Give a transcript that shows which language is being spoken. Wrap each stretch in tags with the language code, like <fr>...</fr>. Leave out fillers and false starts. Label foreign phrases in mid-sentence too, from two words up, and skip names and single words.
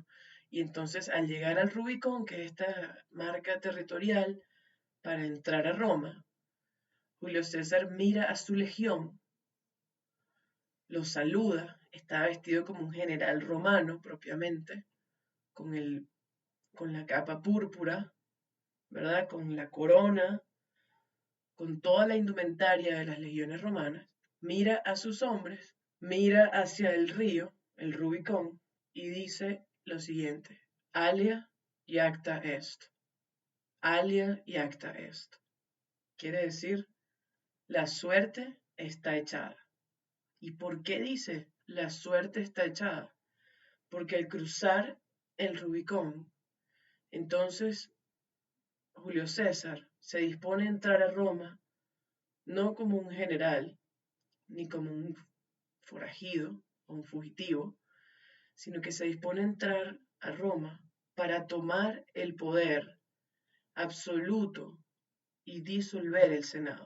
<es>Y entonces al llegar al Rubicón, que es esta marca territorial, para entrar a Roma, Julio César mira a su legión, lo saluda, está vestido como un general romano propiamente, con, con la capa púrpura, ¿verdad? Con la corona, con toda la indumentaria de las legiones romanas, mira a sus hombres, mira hacia el río, el Rubicón, y dice lo siguiente:</es> <la>Alia iacta est. Alia iacta est.</la> <es>Quiere decir, la suerte está echada. ¿Y por qué dice la suerte está echada? Porque al cruzar el Rubicón, entonces Julio César se dispone a entrar a Roma no como un general, ni como un forajido o un fugitivo, sino que se dispone a entrar a Roma para tomar el poder absoluto y disolver el Senado.</es>